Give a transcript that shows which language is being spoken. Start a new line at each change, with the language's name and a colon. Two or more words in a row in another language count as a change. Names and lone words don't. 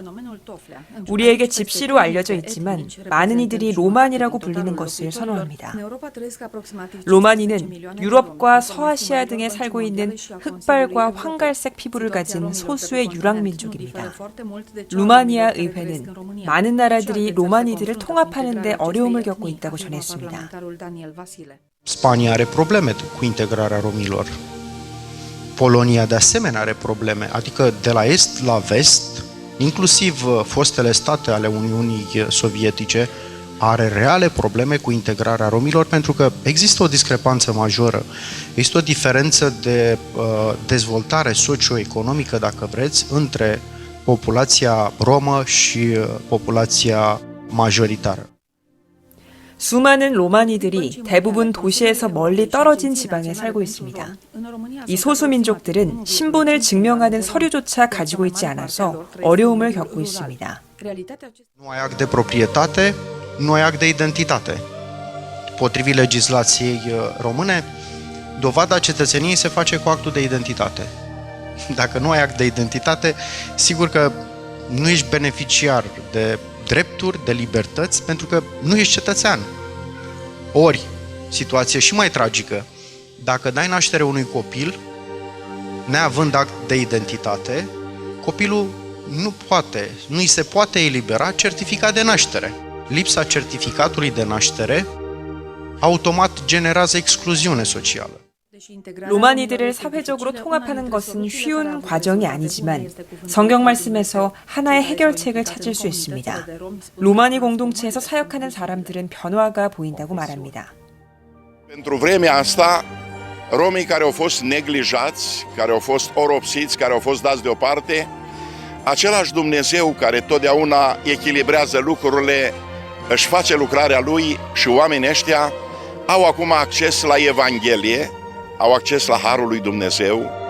Korean: 우리에게 집시로 알려져 있지만 많은 이들이 로마니라고 불리는 것을 선호합니다. 로마니는 유럽과 서아시아 등에 살고 있는 흑발과 황갈색 피부를 가진 소수의 유랑민족입니다. 루마니아 의회는 많은 나라들이 로마니들을 통합하는 데 어려움을 겪고 있다고 전했습니다.
Romanian: Spania are probleme cu integrarea romilor. Polonia de asemenea are probleme, adică de la est la vest inclusiv fostele state ale Uniunii Sovietice, are reale probleme cu integrarea romilor pentru că există o discrepanță majoră. Există o diferență de dezvoltare socioeconomică, dacă vreți, între populația romă și populația majoritară.
Korean: 수많은 로마니들이 대부분 도시에서 멀리 떨어진 지방에 살고 있습니다. 이 소수민족들은 신분을 증명하는 서류조차 가지고 있지 않아서 어려움을 겪고 있습니다.
Romanian: Nu ai act de proprietate, nu ai act de identitate. Potrivit legislației române, dovada cetățeniei se face cu actul de identitate. Dacă nu ai act de identitate, sigur că nu ești beneficiar de drepturi, de libertăți, pentru că nu ești cetățean. Ori, situație și mai tragică, dacă dai naștere unui copil, neavând act de identitate, copilul nu îi se poate elibera certificat de naștere. Lipsa certificatului de naștere automat generează excluziune socială.
Korean: 로마니들을 사회적으로 통합하는 것은 쉬운 과정이 아니지만 성경 말씀에서 하나의 해결책을 찾을 수 있습니다. 로마니 공동체에서 사역하는 사람들은 변화가 보인다고 말합니다.
Romanian: Pentru vremea asta, romii care au fost neglijați, care au fost oropsiți, care au fost dați deoparte, același Dumnezeu care totdeauna echilibrează lucrurile, își face lucrarea Lui și oamenii ăștia au acum acces la Evanghelie, au acces la Harul lui Dumnezeu.